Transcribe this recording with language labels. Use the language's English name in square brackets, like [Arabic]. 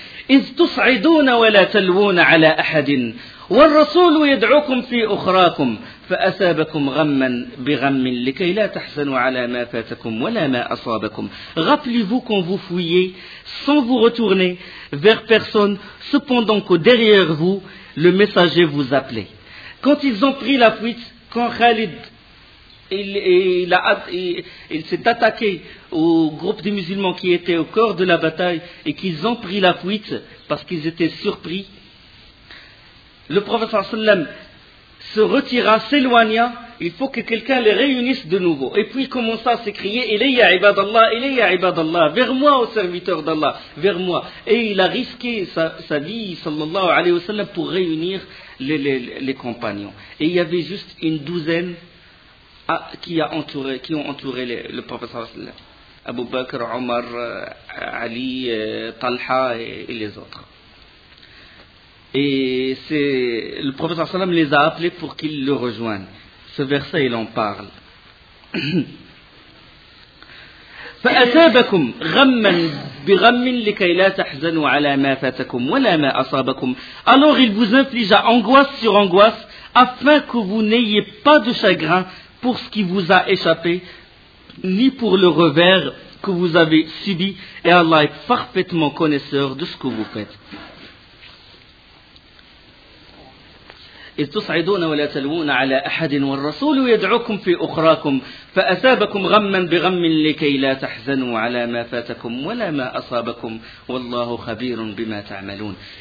[Arabic] إذ تصعدون ولا تلوون على أحد والرسول يدعوكم في أخراكم فأثابكم غما بغم لكي لا تحزنوا على ما فاتكم ولا ما أصابكم. [French] Rappelez-vous quand vous fuyez sans vous retourner vers personne, cependant que derrière vous le messager vous appelait. Quand ils ont pris la fuite, quand Khalid Il s'est attaqué au groupe des musulmans qui étaient au cœur de la bataille et qu'ils ont pris la fuite parce qu'ils étaient surpris. Le prophète sallam se retira, s'éloigna. Il faut que quelqu'un les réunisse de nouveau. Et puis il commença à s'écrier, [Arabic] Ilayya ibad Allah, Ilayya ibad Allah, [French] vers moi, au serviteur d'Allah, vers moi. Et il a risqué sa vie, sallallahu alayhi wa sallam, pour réunir les compagnons. Et il y avait juste une douzaine qui ont entouré le prophète sallallahu alayhi wa sallam. Abu Bakr, Omar, Ali, Talha et les autres. Et c'est le prophète sallallahu alayhi wa sallam les a appelés pour qu'ils le rejoignent. Ce verset, il en parle. [Arabic] فأثابكم غما بغم لكي لا تحزنوا على ما فاتكم ولا ما أصابكم. [French] Alors il vous inflige angoisse sur angoisse afin que vous n'ayez pas de chagrin pour ce qui vous a échappé, ni pour le revers que vous avez subi, et Allah est parfaitement connaisseur de ce que vous faites. [Arabic] إذ تصعدون ولا تلوون على أحد والرسول يدعوكم في أخراكم فأثابكم غما بغم لكي لا تحزنوا على ما فاتكم ولا ما أصابكم والله خبير بما تعملون.